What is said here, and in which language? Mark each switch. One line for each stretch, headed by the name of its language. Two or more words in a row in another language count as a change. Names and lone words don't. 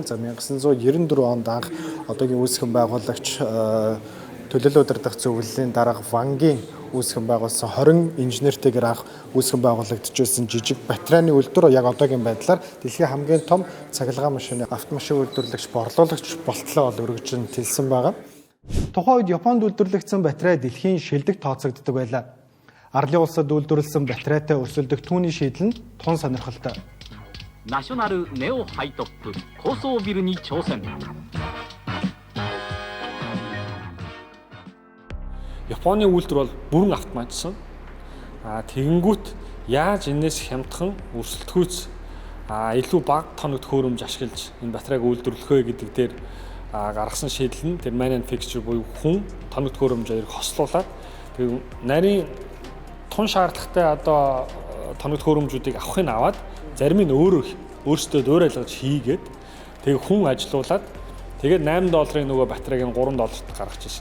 Mongolian: За 1994 онд анх одоогийн үүсгэн байгуулагч төлөөлөл удирдах зөвлөлийн дарга Вангийн үүсгэн байгуулсан 20 инженертэйгээр анх үүсгэн байгуулагдчихсан жижиг батарейны үйлдвэр яг одоогийн байдлаар дэлхийн хамгийн том цахилгаан машины автомашин үйлдвэрлэгч борлуулагч болтлоо өргөж тэлсэн байгаа. Тухайн үед Японд үйлдвэрлэгдсэн батарей дэлхийн шилдэг тооцогддог байлаа. Арлын улсад үйлдвэрлэсэн батарейтай өрсөлдөх түүний шийдэл нь тун сонирхолтой.
Japanese: ナショナルネオハイトップ高層ビルに挑戦。
Mongolian: Японы үйлдвэр бол бүрэн автоматжсан. Тэгэнгүүт яаж энэс хямдхан өрсөлдөхүйц илүү бага тоног төхөөрөмж ашиглаж энэ батарейг үйлдвэрлэх вэ гэдэг дээр гаргасан шийдэл нь тэр manufacturer буюу хүн тоног төхөөрөмжөөр хослуулаад тэг нарийн тун шаардлагатай одоо тоног төхөөрөмжүүдийг авахыг аваад зарим нь өөрсдөө дөөр айлгаж хийгээд тэг хүн ажилуулад тэгээд $8 нөгөө батарейг нь $3 гаргаж ирсэн.